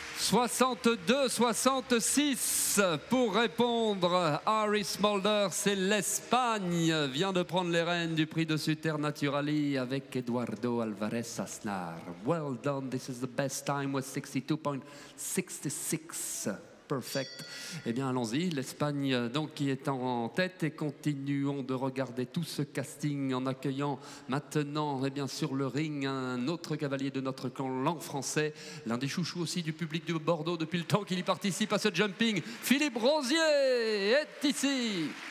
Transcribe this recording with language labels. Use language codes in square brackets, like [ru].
[fr] 62-66 pour répondre. Harry Smulders, c'est l'Espagne, vient de prendre les rênes du prix de Supernaturally avec Eduardo Alvarez Aznar. [en] Well done, this is the best time with 62.66. Perfect. [fr] Eh bien, allons-y. L'Espagne, donc, qui est en tête, et continuons de regarder tout ce casting en accueillant maintenant, eh bien, sur le ring, un autre cavalier de notre clan, l'an français, l'un des chouchous aussi du public de Bordeaux depuis le temps qu'il y participe à ce jumping. Philippe Rosier est ici.